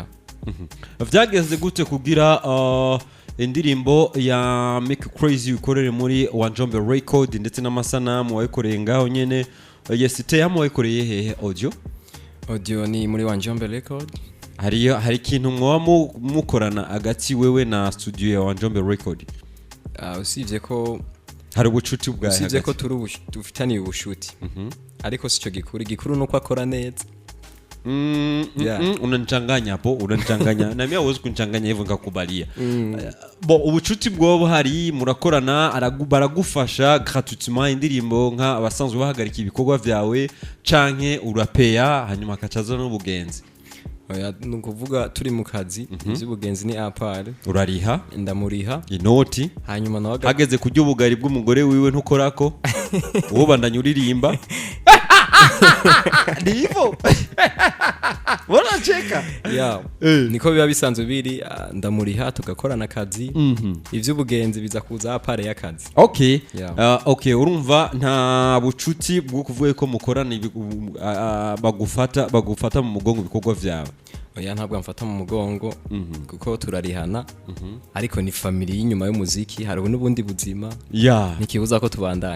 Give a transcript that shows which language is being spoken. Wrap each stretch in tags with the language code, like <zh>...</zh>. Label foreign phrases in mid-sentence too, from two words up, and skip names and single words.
<rn>vyageze gute kugira indirimbo ya Make Crazy ukorere muri Wanjombe Record ndetse n'amasanamu wayikoreye ngaho nyene yes teyamo wayikoreye hehe audio ni muri Wanjombe Record hari ikintu mwoba mukorana agati wewe na studio ya Wanjombe Record usivye ko hari ubucuti bwa hagati usivye ko dufitaniye ubushuti ariko sico gikuru nuko akora neza</rn> <sw>unanichanganya hapo unanichanganya na mimi hawezi kunichanganya hivyo ngakubalia</sw> <rn>ubucuti bwobo hari murakorana baragufasha gratuitement indirimbo nka abasanzwe bahagarika ibikorwa vyawe canke urapeya hanyuma akacaza n'ubugenzi oya nukuvuga turi mu kazi iby'ubugenzi ni apare urariha ndamuriha inoti hanyuma nawe hageze kujya ubugari bw'umugore wiwe ntukorako wowe bandanya uririmba ndivyo bona cheka ya niko biba bisanzwe biri ndamuriha tugakorana akazi iby'ubugenzi biza kuza apare y'akazi okay urumva nta bucuti bwo kuvuga ko mukorana bagufata mu mugongo bikorwa vyawe oya ntabwo amfata mu mugongo kuko turarihana ariko ni family y'inyuma y'umuziki hari n'ubundi buzima nikibuza ko tubandanya</rn>